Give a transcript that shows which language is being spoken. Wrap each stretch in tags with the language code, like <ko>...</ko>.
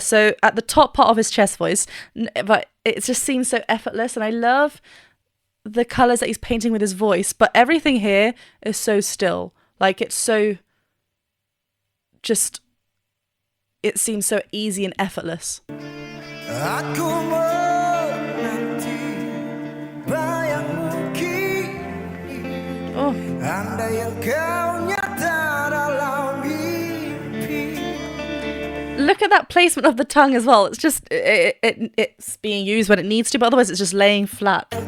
<en>So at the top part of his chest voice, but it just seems so effortless, and I love the colors that he's painting with his voice. But everything here is so still. Like it's so just. It seems so easy and effortless.</en> <id>Aku menanti bayangmu kini, andai yang kau nyata dalam mimpi.</id> <en>Look at that placement of the tongue as well. It's just it's being used when it needs to, but otherwise it's just laying flat.</en>